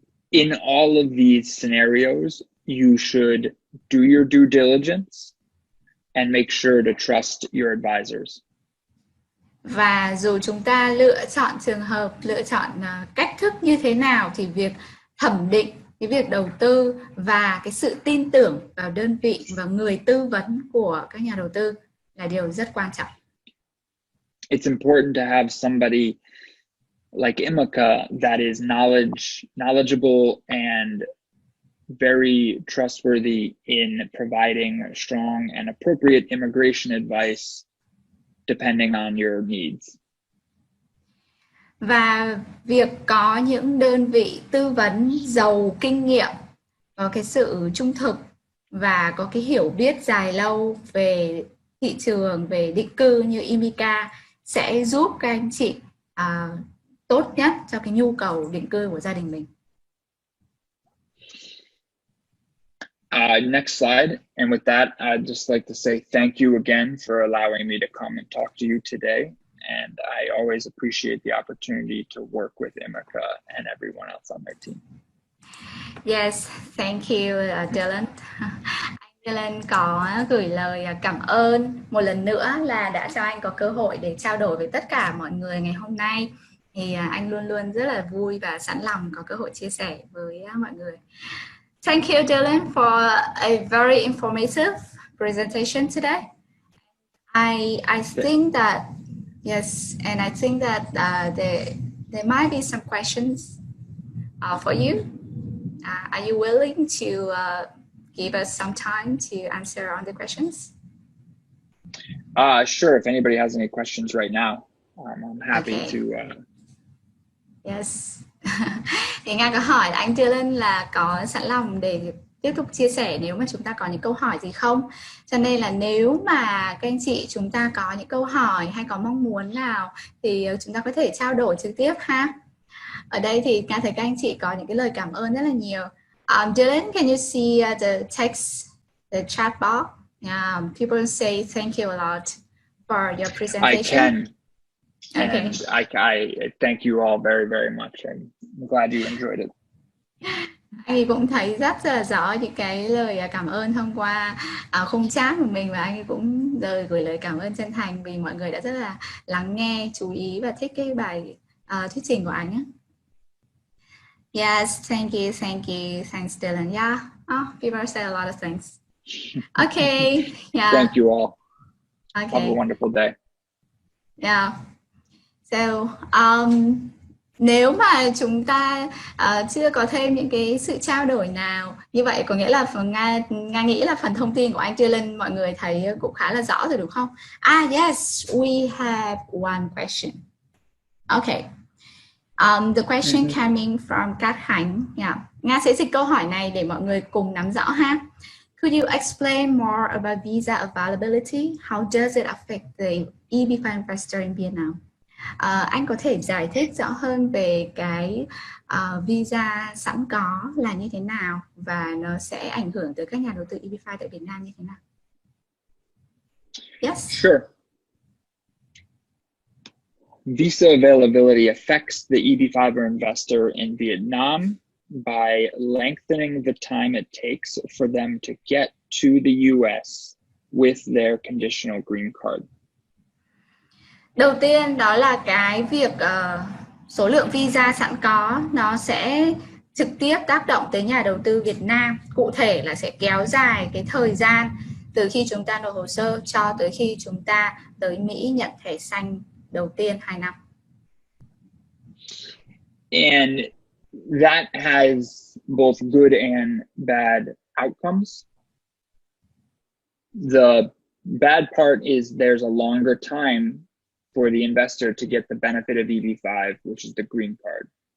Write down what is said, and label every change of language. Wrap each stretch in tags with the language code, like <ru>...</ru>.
<en>In all of these scenarios, you should do your due diligence and make sure to trust your advisors.</en> <vi>Và dù chúng ta lựa chọn trường hợp, lựa chọn cách thức như thế nào thì việc thẩm định cái việc đầu tư và cái sự tin tưởng vào đơn vị và người tư vấn của các nhà đầu tư là điều rất quan trọng.</vi> <en>It's important to have somebody like Imika that is knowledgeable and very trustworthy in providing strong and appropriate immigration advice depending on your needs.</en> <vi>Và việc có những đơn vị tư vấn giàu kinh nghiệm, có cái sự trung thực và có cái hiểu biết dài lâu về thị trường, về định cư như Imika sẽ giúp các anh chị tốt nhất cho cái nhu cầu định cư của gia đình mình.</vi> <en>Next slide. And with that, I'd just like to say thank you again for allowing me to come and talk to you today. And I always appreciate the opportunity to work with Imika and everyone else on my team. Yes, thank you, Dylan.</en> <vi>Anh Dylan có gửi lời cảm ơn một lần nữa là đã cho anh có cơ hội để trao đổi với tất cả mọi người ngày hôm nay. Thì anh luôn luôn rất là vui và sẵn lòng có cơ hội chia sẻ với mọi người.</vi> <en>Thank you, Dylan, for a very informative presentation today. I think that yes, and I think that there might be some questions for you. Are you willing to give us some time to answer on the questions? Sure. If anybody has any questions right now, I'm happy to. Yes.</en> <vi>Thì Nga có hỏi là anh Dylan là có sẵn lòng để tiếp tục chia sẻ nếu mà chúng ta có những câu hỏi gì không. Cho nên là nếu mà các anh chị chúng ta có những câu hỏi hay có mong muốn nào thì chúng ta có thể trao đổi trực tiếp ha. Ở đây thì Nga thấy các anh chị có những cái lời cảm ơn rất là nhiều.</vi> <en>Dylan, can you see the text, the chat box? People say thank you a lot for your presentation. I can. And I thank you all very, very much. I'm glad you enjoyed it. Anh ấy cũng thấy rất là rõ những cái lời cảm ơn thông qua khung chat của mình, và anh ấy cũng gửi lời cảm ơn chân thành vì mọi người đã rất là lắng nghe, chú ý và thích cái bài thuyết trình của anh ấy. Yes, thank you, thanks Dylan. Yeah, people say a lot of things. Okay, yeah. Thank you all. Okay. Have a wonderful day. Yeah. So</en> <vi>Nếu mà chúng ta chưa có thêm những cái sự trao đổi nào như vậy, có nghĩa là Nga nghĩ là phần thông tin của anh Dylan mọi người thấy cũng khá là rõ rồi đúng không?</vi> <en>Yes, we have one question. Okay. The question Mm-hmm. coming from Cách. Yeah.</en> <vi>Nga sẽ dịch câu hỏi này để mọi người cùng nắm rõ ha.</vi> <en>Could you explain more about visa availability? How does it affect the EB5 investor in Vietnam?</en> <vi>Anh có thể giải thích rõ hơn về cái visa sẵn có là như thế nào và nó sẽ ảnh hưởng tới các nhà đầu tư EB5 tại Việt Nam như thế nào?</vi> <en>Yes. Sure. Visa availability affects the EB5 investor in Vietnam by lengthening the time it takes for them to get to the US with their conditional green card.</en> <vi>Đầu tiên đó là cái việc số lượng visa sẵn có nó sẽ trực tiếp tác động tới nhà đầu tư Việt Nam. Cụ thể là sẽ kéo dài cái thời gian từ khi chúng ta nộp hồ sơ cho tới khi chúng ta tới Mỹ nhận thẻ xanh đầu tiên 2 năm.</vi> <en>And that has both good and bad outcomes. The bad part is there's a longer time for the investor to get the benefit of EB5, which is the green card.</en>